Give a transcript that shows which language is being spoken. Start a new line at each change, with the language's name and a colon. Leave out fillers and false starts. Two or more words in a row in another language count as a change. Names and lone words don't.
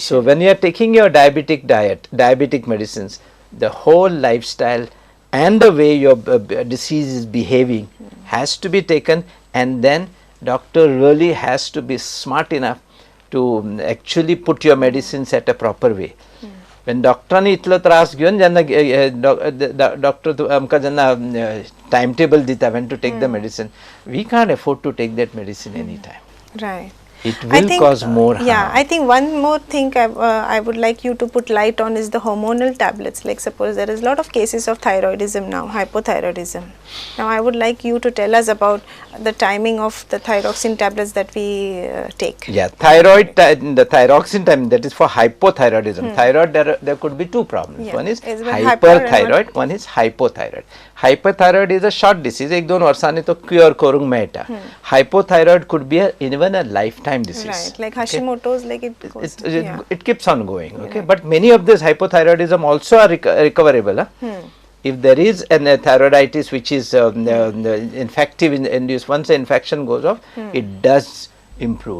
English: So when you are taking your diabetic diet, diabetic medicines, the whole lifestyle and the way your disease is behaving has to be taken, and then doctor really has to be smart enough to actually put your medicines at a proper way. When
Konkani: डॉक्टरांनी इतलो त्रास घेवन जेन्ना डॉक्टर आमकां जेन्ना टायम टेबल दिता
English: when to take the medicine, we can't afford to take that medicine anytime. Right. It will cause more harm. Yeah, I think one more thing I would like you to put light on is the hormonal tablets. Like suppose there is a lot of cases of thyroidism now, hypothyroidism. Now I would like you to tell us about the timing of the thyroxine tablets that we take. Yeah, the thyroxine time, that is for hypothyroidism. Thyroid, there could be two problems. Yeah. One is Is one hyper and hyperthyroid, one is hypothyroid. Hyperthyroid is a short disease,
Konkani: 1-2 वर्षांनी तो cure करूंक मेळटा.
English: Hypothyroid could be even a lifetime disease. Right, like Hashimoto's, like it goes. It keeps on going, okay. But many of this hypothyroidism also are recoverable. If there is an thyroiditis which is infective induced, once the infection goes off, it does improve.